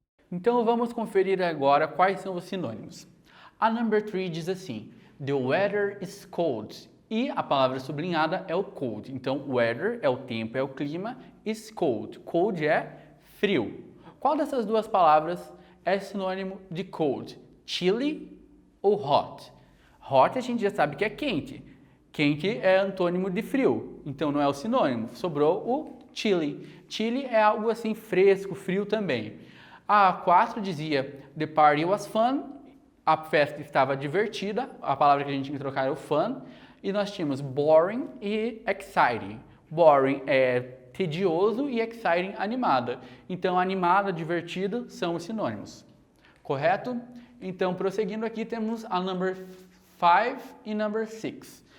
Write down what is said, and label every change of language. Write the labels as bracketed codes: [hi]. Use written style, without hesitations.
[pt] Então vamos conferir agora quais são os sinônimos. A number 3 diz assim: [en] The weather is cold. [pt] E a palavra sublinhada é o cold. Então, weather é o tempo, é o clima, [en] is cold. [pt] Cold é frio. Qual dessas duas palavras é sinônimo de cold? Chilly ou hot? Hot a gente já sabe que é quente. Quente é antônimo de frio, então não é o sinônimo. Sobrou o chilly. Chilly é algo assim fresco, frio também. A 4 dizia [en] The party was fun. [pt] A festa estava divertida. A palavra que a gente tinha que trocar é o fun. E nós tínhamos boring e exciting. Boring é tedioso e exciting animada. Então animada, divertido são os sinônimos. Correto? Então prosseguindo aqui temos a number 5 e number 6.